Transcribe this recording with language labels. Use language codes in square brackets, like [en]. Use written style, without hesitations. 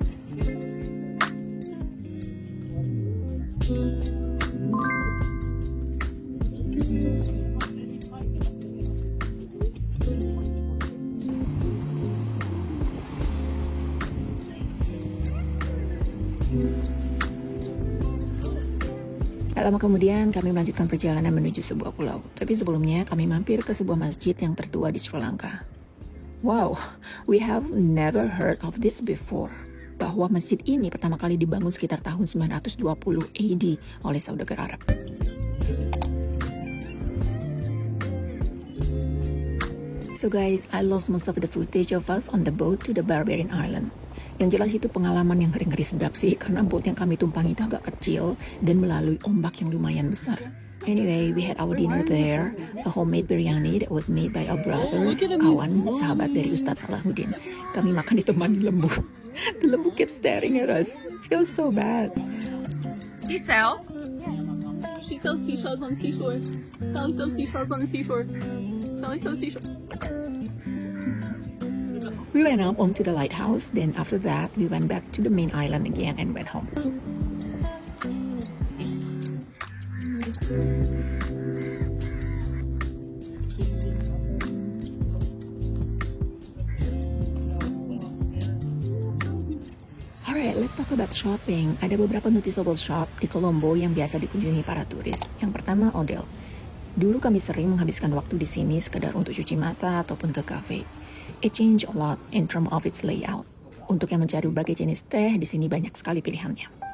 [id] Tak lama kemudian kami melanjutkan perjalanan menuju sebuah pulau. Tapi sebelumnya kami mampir ke sebuah masjid yang tertua di Sri Lanka. [en] Wow, we have never heard of this before. [id] Bahwa masjid ini pertama kali dibangun sekitar tahun 920 AD oleh saudagar Arab. [en] So guys, I lost most of the footage of us on the boat to the Barbarian Island. [id] Yang jelas itu pengalaman yang ngeri-ngeri sedap sih, karena boat yang kami tumpangi itu agak kecil dan melalui ombak yang lumayan besar. [en] Anyway, we had our dinner there, a homemade biryani that was made by our brother, [id] kawan, sahabat dari [en] Ustadz Salahuddin. [id] Kami makan ditemani lembu. [en] The lembu kept staring at us. Feels so bad. Giselle? She sells seashells on the seashore. Sally sells seashells on the seashore. Sally sells seashells. We went up onto the lighthouse, then after that, we went back to the main island again and went home. Alright, let's talk about shopping. [id] Ada beberapa noticeable shop di Colombo yang biasa dikunjungi para turis. Yang pertama, Odell. Dulu kami sering menghabiskan waktu di sini sekedar untuk cuci mata ataupun ke cafe. [en] It changed a lot in terms of its layout. [id] Untuk yang mencari berbagai jenis teh, di sini banyak sekali pilihannya.